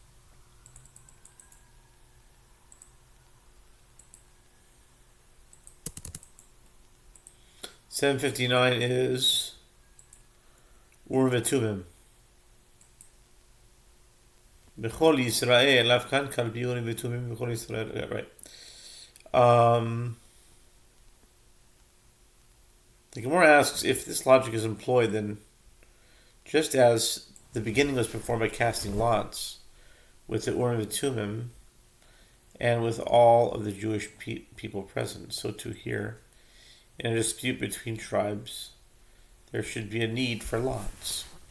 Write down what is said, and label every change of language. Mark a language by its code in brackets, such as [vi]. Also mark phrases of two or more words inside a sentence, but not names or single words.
[en] 759 is Urim v'tumim. [he] בכל ישראל, אבקן כלבי אורים ותומים בכל ישראל. [en] Right. The Gemara asks if this logic is employed, then just as the beginning was performed by casting lots with the Urim v'tumim and with all of the Jewish people present, so too here, in a dispute between tribes, there should be a need for lots.